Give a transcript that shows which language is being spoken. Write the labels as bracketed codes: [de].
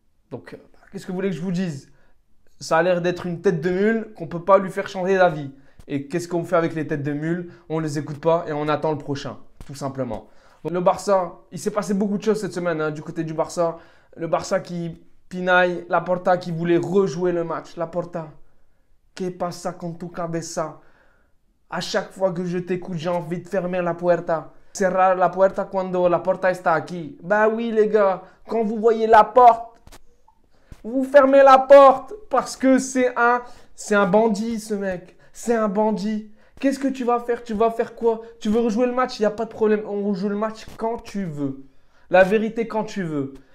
[fr] Donc, qu'est-ce que vous voulez que je vous dise? Ça a l'air d'être une tête de mule qu'on ne peut pas lui faire changer d'avis. Et qu'est-ce qu'on fait avec les têtes de mule? On ne les écoute pas et on attend le prochain, tout simplement. Donc, le Barça, il s'est passé beaucoup de choses cette semaine du côté du Barça. Le Barça qui pinaille, Laporta qui voulait rejouer le match. [es] Laporta, ¿qué pasa con tu cabeza? [fr] À chaque fois que je t'écoute, j'ai envie de fermer [es] la puerta. Cerrar la puerta cuando la porta está aquí. [fr] Bah oui, les gars, quand vous voyez la porte, vous fermez la porte parce que c'est un bandit, ce mec. C'est un bandit. Qu'est-ce que tu vas faire? Tu vas faire quoi? Tu veux rejouer le match? Il n'y a pas de problème. On rejoue le match quand tu veux. La vérité, quand tu veux.